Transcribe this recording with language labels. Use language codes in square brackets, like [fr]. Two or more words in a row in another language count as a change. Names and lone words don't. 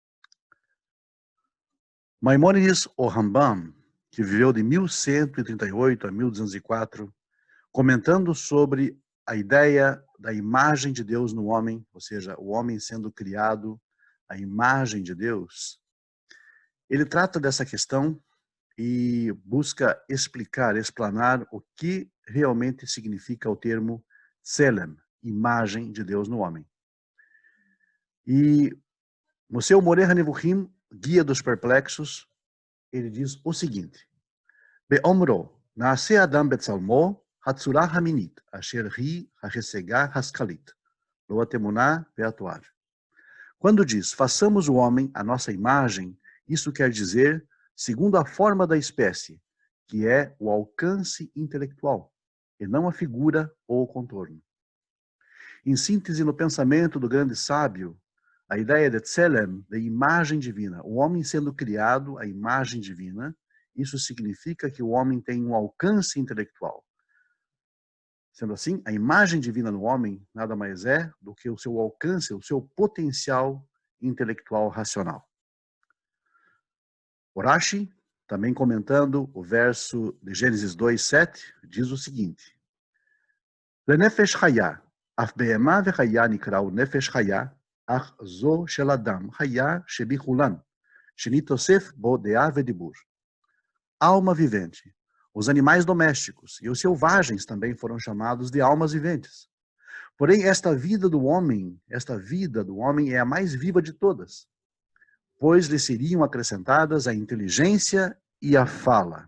[pt] Maimônides, o Rambam, que viveu de 1138 a 1204, comentando sobre a ideia da imagem de Deus no homem, ou seja, o homem sendo criado à imagem de Deus, ele trata dessa questão e busca explicar, explanar o que realmente significa o termo Tselem, imagem de Deus no homem. E no seu Moreh Nevuchim, Guia dos Perplexos, ele diz o seguinte: [he] באמרו, נעשה אדם בצלמו, הצורה המינית, אשר היא ההשגה השכלית, לא התמונה והתואר. [pt] Quando diz, façamos o homem a nossa imagem, isso quer dizer, segundo a forma da espécie, que é o alcance intelectual, e não a figura ou o contorno. Em síntese, no pensamento do grande sábio, a ideia de Tselem, de imagem divina, o homem sendo criado à imagem divina, isso significa que o homem tem um alcance intelectual. Sendo assim, a imagem divina no homem nada mais é do que o seu alcance, o seu potencial intelectual racional. Urashi, também comentando o verso de Gênesis 2:7, diz o seguinte: [he] לנפש חיה, אף בהמה וחיה נקראו נפש חיה, אך זו של אדם חיה שבכולן, שנתוסף בו דעה ודבור. [pt] Alma vivente. Os animais domésticos e os selvagens também foram chamados de almas viventes. Porém, esta vida do homem é a mais viva de todas, pois lhe seriam acrescentadas a inteligência e a fala.